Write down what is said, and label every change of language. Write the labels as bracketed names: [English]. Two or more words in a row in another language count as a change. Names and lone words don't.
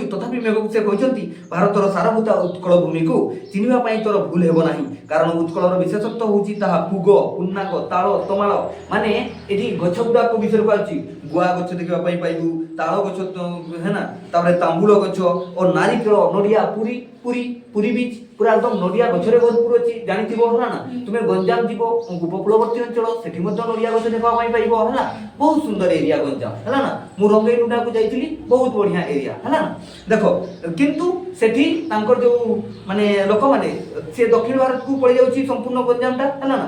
[Odia] ତଥାପି ସେ କହିଛନ୍ତି ଭାରତର ସାରଭୂତା ଉତ୍କଳ ଭୂମିକୁ ଚିହ୍ନିବା ପାଇଁ ତୋର ଭୁଲ ହେବ ନାହିଁ, କାରଣ ଉତ୍କଳର ବିଶେଷତ୍ୱ ହେଉଛି ତାହା ପୁଗ, ପୁନ୍ନାଗ, ତାଳ, ତମାଳ, ମାନେ ଏଠି ଗଛ ଗୁଡାକ ବିଷୟରେ କୁହାଯାଉଛି। ଗୁଆ ଗଛ ଦେଖିବା ପାଇଁ ପାଇବୁ, ତାଳ ଗଛ ହେନା, ତାପରେ ତାମ୍ବୁଳ ଗଛ ଓ ନାରିକେଳ, ନଡ଼ିଆ, ପୁରୀ ପୁରୀ ପୁରୀ ବୀଚ ପୁରା ଏକଦମ ନଡ଼ିଆ ଗଛରେ ଭରପୁର ଅଛି। ଜାଣିଥିବ ହେଲା ନା, ତୁମେ ଗଞ୍ଜାମ ଯିବ ଉପକୂଳବର୍ତ୍ତୀ ଅଞ୍ଚଳ, ସେଠି ମଧ୍ୟ ନଡ଼ିଆ ଗଛ ଦେଖିବା ପାଇଁ ପାଇବ ହେଲା। ବହୁତ ସୁନ୍ଦର ଏରିଆ ଗଞ୍ଜାମ ହେଲା ନା। ମୁଁ ରଙ୍ଗେଇଲୁଣ୍ଡାକୁ ଯାଇଥିଲି, ବହୁତ ବଢିଆ ଏରିଆ ହେଲା ନା। ଦେଖ କିନ୍ତୁ ସେଠି ତାଙ୍କର ଯୋଉ ମାନେ ଲୋକମାନେ ସେ ଦକ୍ଷିଣ ଭାରତକୁ ପଳେଇ ଯାଉଛି ସମ୍ପୂର୍ଣ୍ଣ ଗଞ୍ଜାମଟା ହେଲା ନା।